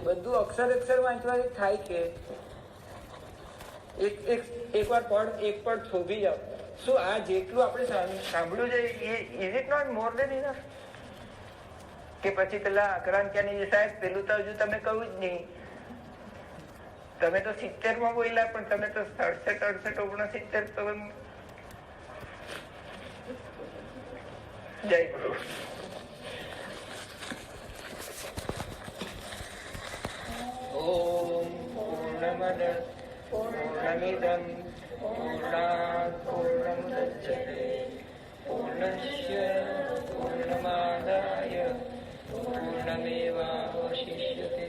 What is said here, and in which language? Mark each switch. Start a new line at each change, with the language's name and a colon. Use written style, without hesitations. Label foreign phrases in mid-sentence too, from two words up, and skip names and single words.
Gujarati: બધું અક્ષર વાંચવાથી થાય કે એકવાર એક પડ થોભી જાવ। શું આ જેટલું આપણે સાંભળ્યું છે
English: is it not more than enough?
Gujarati: કે પછી પેલા અકરાંત્યાની સાહેબ પેલું તો હજુ તમે કહ્યું જ નહીં, તમે તો 70 માં બોલ્યા, પણ તમે તો 67, 68, 69 તો
Hindi: जय गुरु।
Sanskrit: ओम पूर्णमद पूर्णमिदं पूर्णात् पूर्णमुदच्यते पूर्णस्य पूर्णमादाय पूर्णमेवावशिष्यते।